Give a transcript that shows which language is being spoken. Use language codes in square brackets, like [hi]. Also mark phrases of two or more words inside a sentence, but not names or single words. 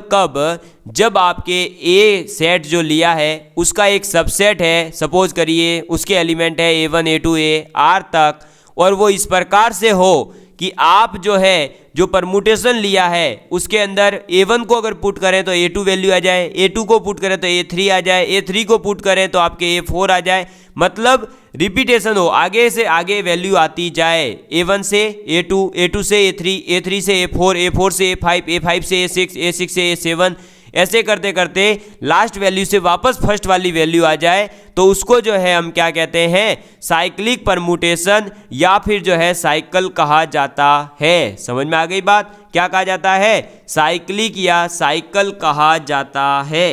[hi] कब, जब आपके [en] a set [hi] जो लिया है उसका एक सबसेट है, सपोज करिए उसके एलिमेंट है A1 A2 A R तक, और वो इस प्रकार से हो कि आप जो है जो परमुटेशन लिया है उसके अंदर A1 को अगर पुट करें तो A2 वैल्यू आ जाए, A2 को पुट करें तो A3 आ जाए, A3 को पुट करें तो आपके A4 आ जाए, मतलब रिपीटेशन हो, आगे से आगे वैल्यू आती जाए, A1 से A2, A2 से A3, A3 से A4, A4 से A5, A5 से A6, A6 से A7, ऐसे करते करते [en] last value [hi] से वापस फर्स्ट वाली वैल्यू आ जाए, तो उसको जो है हम क्या कहते हैं, [en] cyclic permutation [hi] या फिर जो है साइकिल कहा जाता है। समझ में आ गई बात, क्या कहा जाता है, साइक्लिक या साइकिल कहा जाता है।